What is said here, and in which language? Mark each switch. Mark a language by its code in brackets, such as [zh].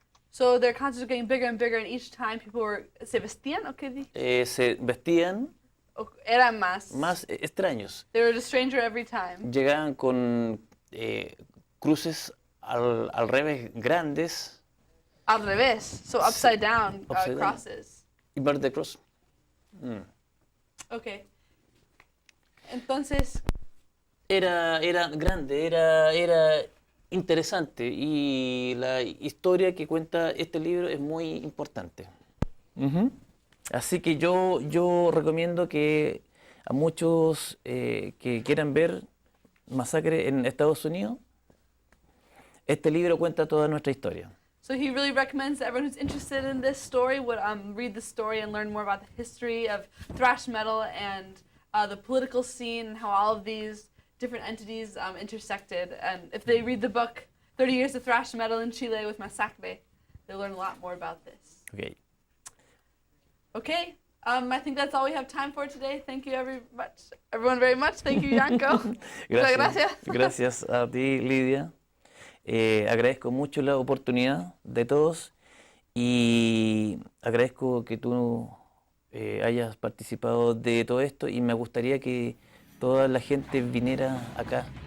[en] So their concerts were getting bigger and bigger, and each time people se vestían, ¿o qué di? [es] Se vestían Eran más. más extraños. [en] They were a stranger every time. [es] Llegaban con cruces al revés grandes. [en] Al revés, so upside down Upside down. crosses. Y bar de cross. [es] Okay. Entonces, Era grande, era interesante y la historia que cuenta este libro es muy importante. Así que yo recomiendo que a muchos que quieran ver Masacre en Estados Unidos, este libro cuenta toda nuestra historia. [en] so he really recommends that everyone who's interested in this story would read the story and learn more about the history of thrash metal and the political scene and how all of these different entities intersected. And if they read the book, 30 Years of Thrash Metal in Chile with Masacre, they'll learn a lot more about this. Okay. Okay, I think that's all we have time for today. Thank you everyone very much. Thank you, Yanko. Muchas gracias. [es] Gracias a ti, Lidia. Agradezco mucho la oportunidad de todos y agradezco que tú hayas participado de todo esto y me gustaría que toda la gente viniera acá.